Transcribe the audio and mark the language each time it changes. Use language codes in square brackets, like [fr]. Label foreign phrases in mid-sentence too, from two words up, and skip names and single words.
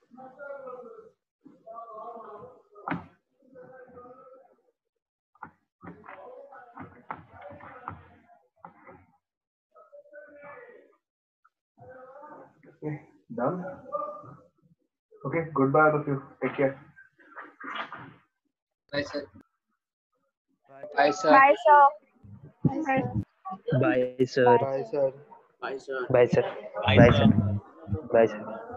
[en] Okay, done. Okay, goodbye all of you. Take care. Bye, sir. Bye, sir. Bye, sir. Bye, sir. Bye, sir. Bye sir. Bye, sir. Bye Bye, sir. sir. Bye, sir.